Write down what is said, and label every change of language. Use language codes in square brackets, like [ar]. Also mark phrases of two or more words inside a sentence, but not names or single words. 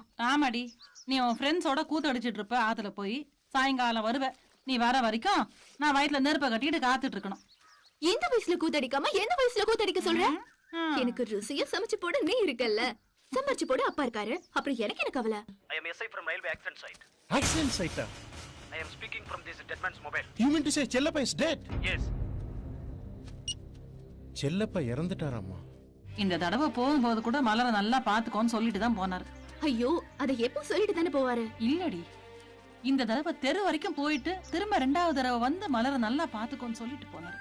[ta] ஆமாடி, நீ உன் ஃப்ரெண்ட்ஸோட கூத்து அடிச்சிட்டு இருப்ப ஆத்துல போய். சாயங்காலம் வருவ. நீ வர வரைக்கும் நான் வயிற்றுல நெருப்ப கட்டிட்டு காத்துட்டு இருக்கணும். எந்த வயசுல கூத்தடிக்காம எந்த வயசுல கூத்தடிக்க சொல்ற? எனக்கு ருசியா சமைச்சு போட நீ இருக்கல்ல, சமைச்சு போட அப்பா இருக்காரு. அப்புறம் எனக்கு என்ன கவலை? [en] I am SI from railway accident site. accident site? I am speaking from this dead man's mobile. You mean to say செல்லப்பா is dead? Yes. [ta] செல்லப்பா இறந்துட்டாராமா? இந்த தடவை போகும்போது கூட மலரை நல்லா பாத்துக்கோன்னு சொல்லிட்டு தான் போனாரு. ஐயோ அதை எப்போ சொல்லிட்டு தானே போவாரு? இல்லடி, இந்த தடவை தெரு வரைக்கும் போயிட்டு திரும்ப 2வது தடவை வந்து மலரை நல்லா பாத்துக்கோன்னு சொல்லிட்டு போனாரு.